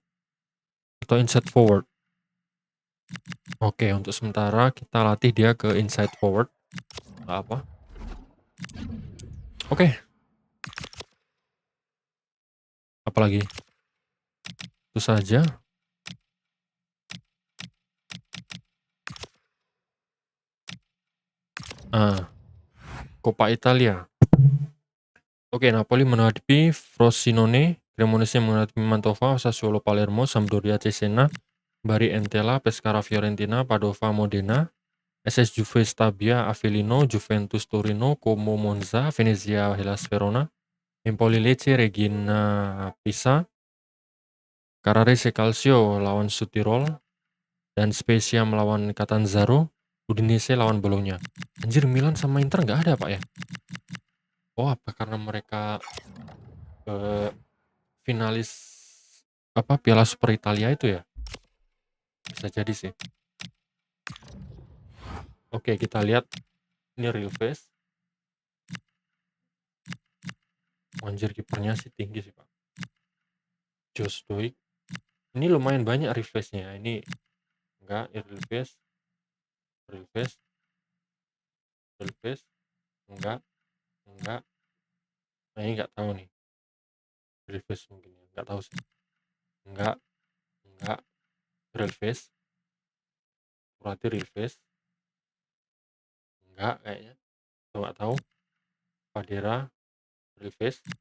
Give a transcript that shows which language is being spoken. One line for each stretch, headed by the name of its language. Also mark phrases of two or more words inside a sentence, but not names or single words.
Indonesian: Atau
English: inside forward.
Indonesian: Oke, untuk sementara kita latih dia ke
English: inside forward.
Indonesian: Nggak apa. Oke. Apalagi? Itu saja. Coppa Italia. Oke, Napoli menghadapi Frosinone, Cremonese menghadapi Mantova, Sassuolo Palermo, Sampdoria Cesena, Bari Entella, Pescara Fiorentina, Padova Modena, SS Juve Stabia Avellino, Juventus Torino, Como Monza, Venezia Hellas Verona, Empoli Lecce, Regina Pisa, Carrarese Calcio lawan Südtirol, dan Spezia melawan Catanzaro, Udinese lawan Bologna. Anjir, Milan sama Inter nggak ada, Pak, ya? Oh, apa karena mereka finalis Piala Super Italia itu ya? Bisa jadi sih. Oke, kita lihat ini
English: real face.
Indonesian: Anjir, kipernya sih tinggi sih, Pak. Josh Doig. Ini lumayan banyak
English: real face-
Indonesian: nya. Ini enggak,
English: real face. Real face. Real face.
Indonesian: Enggak. Nah, ini enggak tahu nih.
English: Real face
Indonesian: mungkin ya. Enggak tahu sih. Enggak.
English: Real face.
Indonesian: Berarti
English: real face.
Indonesian: Enggak kayaknya. Enggak tahu. Padera
English: real face.